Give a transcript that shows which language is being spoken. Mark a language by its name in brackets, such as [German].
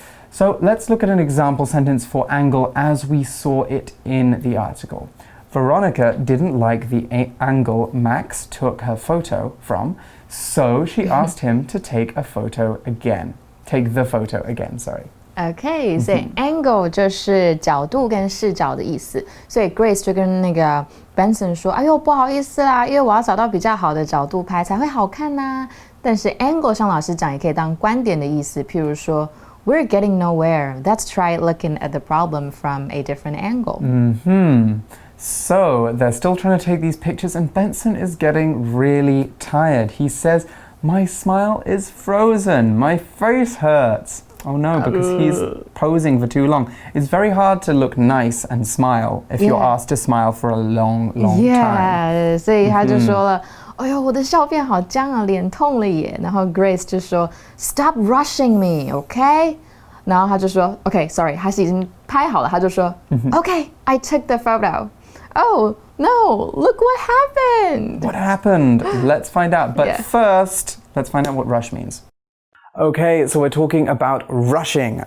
[English] So let's look at an example sentence for angle as we saw it in the article. Veronica didn't like the angle Max took her photo from, so she asked him to take a photo again. Take the photo again, sorry. [Chinese] OK， 所以 angle 就是角度跟视角的意思。所以 Grace 就跟那个 Benson 说：“哎呦，不好意思啦，因为我要找到比较好的角度拍才会好看呐。” 但是 angle 像老师讲也可以当观点的意思，譬如说 [English] We're getting nowhere. Let's try looking at the problem from a different angle. So they're still trying to take these pictures, and Benson is getting really tired. He says, "My smile is frozen. My face hurts." Oh no, because he's posing for too long. It's very hard to look nice and smile if you're asked to smile for a long time. [Chinese] 所以他就说了，哎呦，我的笑变好僵啊，脸痛了耶。然后 Grace 就说 [English] ，Stop rushing me, OK？ [Chinese] 然后他就说 ， [English] OK, sorry， [Chinese] 他是已经拍好了，他就说 ， [English] OK, I took the photo. Oh, No, look what happened. What happened? Let's find out. But first, let's find out what rush means. Okay, so we're talking about rushing.